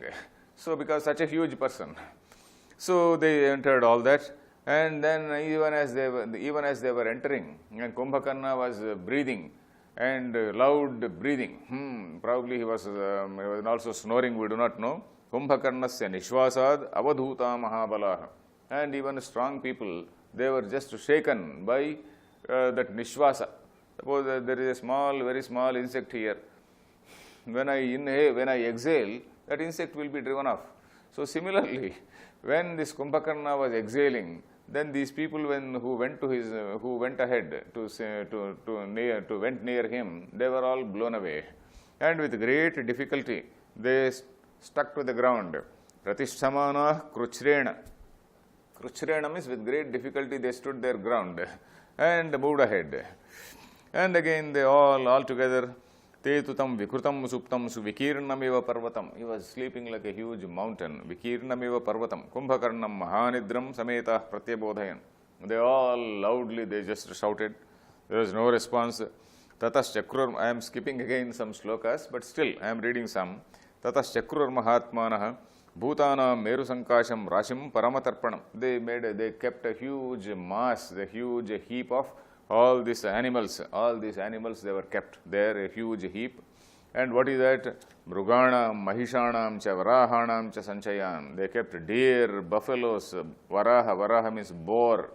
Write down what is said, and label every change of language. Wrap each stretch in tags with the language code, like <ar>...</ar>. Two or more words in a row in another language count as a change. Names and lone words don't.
<en>So because such a huge person. So they entered all that. And then even as they were entering, and Kumbhakarna was breathing, and loud breathing. Probably he was also snoring, we do not know.</en> <sa>Kumbhakarnasya nishvasad avadhuta mahabalaha.</sa> <en>And even strong people, they were just shaken by that nishvasa. Suppose there is a small, very small insect here. When I inhale, when I exhale, that insect will be driven off. So similarly, when this Kumbhakarna was exhaling, then these people who went ahead went near him, they were all blown away. And with great difficulty, they stuck to the ground.</en> <sa>Pratishtamana kruchrena.</sa> <en>Kruchrena means with great difficulty they stood their ground and moved ahead. And again they all together,</en> <sa>te tutam vikrutam suptam suvikirnamiva parvatam.</sa> <en>He was sleeping like a huge mountain.</en> <sa>Vikirnamiva parvatam. Kumbhakarnam mahanidram sametah pratyabodhayan.</sa> <en>They all loudly, they just shouted. There was no response.</en> <sa>Tatas chakrur,</sa> <en>I am skipping again some slokas, but still I am reading some.</en> <sa>Tatas chakrur mahatmanah bhutanam meru sankasham rashim paramatarpanam.</sa> <en>They kept a huge mass, the huge heap of all these animals they were kept there, a huge heap. And what is that?</en> <sa>Mruganam, Mahishanam, cha Varahanam, cha Sanchayan.</sa> <en>They kept deer, buffaloes, Varaha means boar.</en>